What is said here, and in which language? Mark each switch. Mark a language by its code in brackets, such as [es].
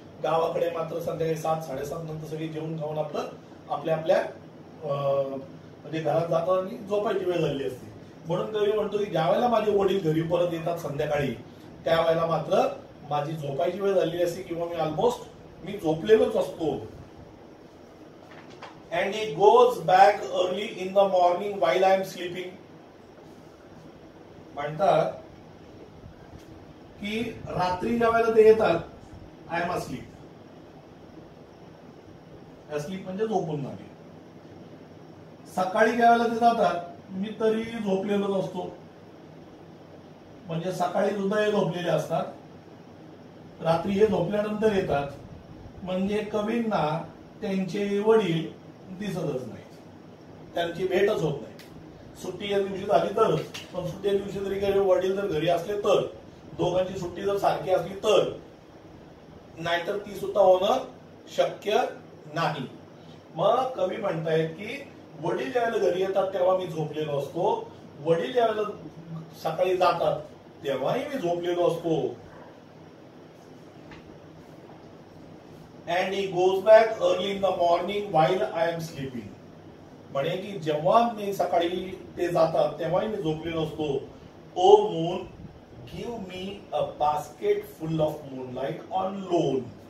[mr] गावाकडे मात्र संध्याकाळी 7-7:30 नंतर सगळी जेवण खाऊन आपल्या म्हणजे घरात जातात आणि झोपायची वेळ झाली असते. म्हणून कवी म्हणतो की ज्या वेळेला माझे वडील घरी परत येतात संध्याकाळी त्यावेळेला मात्र माझी झोपायची वेळ झालेली असते किंवा मी झोपलेलोच असतो. [en] And he goes back early in the morning while I am sleeping. [mr] म्हणतात की रात्री ज्या वेळेला ते येतात [en] I am asleep. [mr] अस्लीप म्हणजे झोपून जाणे. सकाळी ज्या वेळेला ते जातात मी तरी झोपलेलोच असतो. म्हणजे सकाळी सुद्धा हे झोपलेले असतात, रात्री हे झोपल्यानंतर येतात. म्हणजे कवींना त्यांचे वडील दिसतच नाही, त्यांची भेटच होत नाही. सुट्टी या दिवशी झाली तर, पण सुट्टी दिवशी जरी वडील जर घरी असले तर, दोघांची सुट्टी जर सारखी असली तर, नाहीतर ती सुद्धा होणं शक्य नाही. मग कवी म्हणतायत की वडील ज्यावेळेला घरी येतात तेव्हा मी झोपलेलो असतो, वडील ज्यावेळेला सकाळी जातात तेव्हाही मी झोपलेलो असतो. [en] And he goes back early in the morning while I am sleeping. [mr] म्हणे की जेव्हा मी सकाळी ते जातात तेव्हाही मी झोपलेलो असतो. [en] O moon give me a basket full of moonlight on loan.